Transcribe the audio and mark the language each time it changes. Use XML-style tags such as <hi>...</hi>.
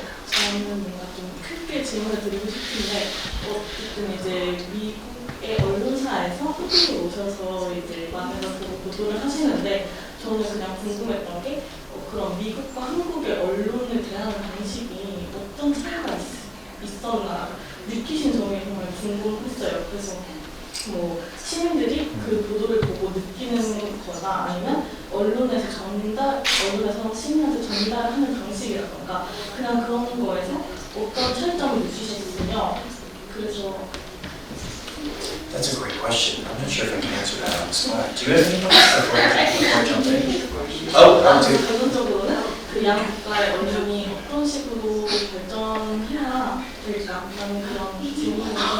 <ko>저는 뭔가 좀 크게 질문을 드리고 싶은데 어쨌든 이제 미국의 언론사에서 한국에 오셔서 이제 많은 걸 보도를 하시는데 저는 그냥 궁금했던 게 그럼 미국과 한국의 언론을 대하는 방식이 어떤 차이가 있었나 느끼신 점이 정말 궁금했어요. 그래서 시민들이 그 보도를 보고 느끼는 거나 아니면 언론에서 시민한테 전달하는 방식이라던가 그냥 그런 거에서 어떤 차이점을 느끼셨군요. 그래서</ko> <en>That's a great question. I'm not sure if I can answer that on the spot. Do you have any thoughts before I jump in?</en> <ko>결론적으로는 그 양국가의 언론이 어떤 식으로 발전해야 될까라는 그런 질문을</ko>